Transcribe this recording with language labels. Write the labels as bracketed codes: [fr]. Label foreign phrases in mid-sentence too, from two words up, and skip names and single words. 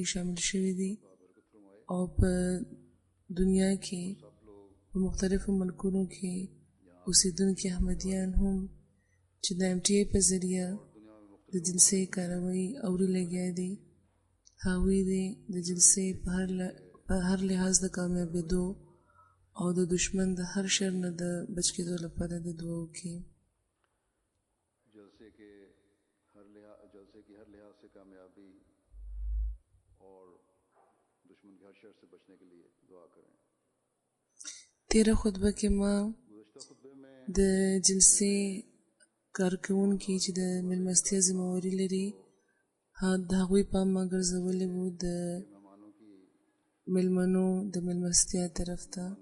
[ps] شامل شوي دي او په دنیا کې په مختلفو ملکونو کې اوسېدونکي احمدیان هم چې د MTA په ذریعه د جلسې کاروي اوري لګیا دي هغوی دې د جلسې په هر لحاظ د کامیابېدو او د دشمن د هر شر نه د بچ کېدو لپاره د دعا وکړي. [ur] جلسے کی ہر لحاظ سے کامیابی اور دشمن کے ہر شر سے بچنے کے لیے دعا کریں. [ps] تیره خطبه کې ما د جلسې کارکوونکي چې د مېلمستیا ذمهواري لري د هغوی پام ما ګرځولی و د مېلمنو د مېلمستیا طرف ته.